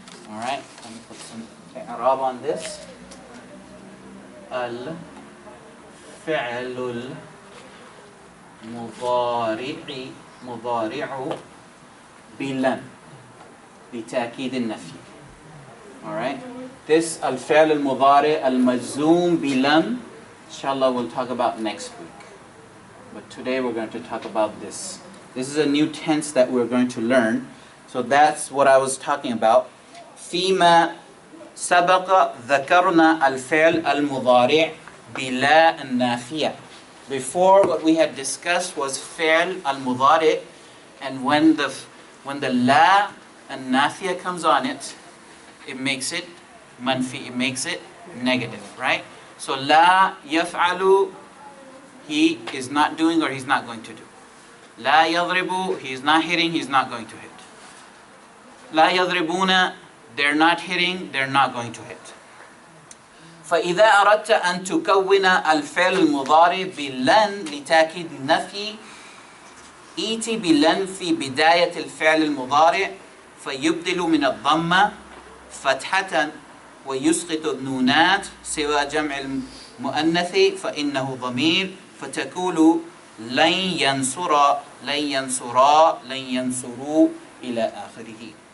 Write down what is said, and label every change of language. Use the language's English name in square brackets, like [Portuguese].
[English] All right, let me put some i'rab on this. [Arabic] Al-fi'l al-mudari'u bilan لتأكيد النفي. [English] All right. This [Arabic] al-fi'l al-mudari al-majzoom bilam, [English] inshallah we'll talk about next week. But today we're going to talk about this This is a new tense that we're going to learn. So that's what I was talking about. [Arabic] فيما سبق ذكرنا الفعل المضارع بلا النافية. [English] Before, what we had discussed was فعل المضارع, and when the la and nafiya comes on it, it makes it manfi, it makes it negative, right? So [Arabic] la yaf'alu, [English] he is not doing or he's not going to do. [Arabic] La yadribu, [English] he is not hitting, he's not going to hit. [Arabic] La yadribuna, [English] they're not hitting, they're not going to hit. [Arabic] فإذا أردت أن تكون الفعل المضارع بلن لتأكيد النفي إيتي بلن في بداية الفعل المضارع فيبدل من الضمة فتحة ويسقط النونات سوى جمع المؤنث فإنه ضمير فتقول لن ينصر لن ينصرا لن ينصروا إلى آخره.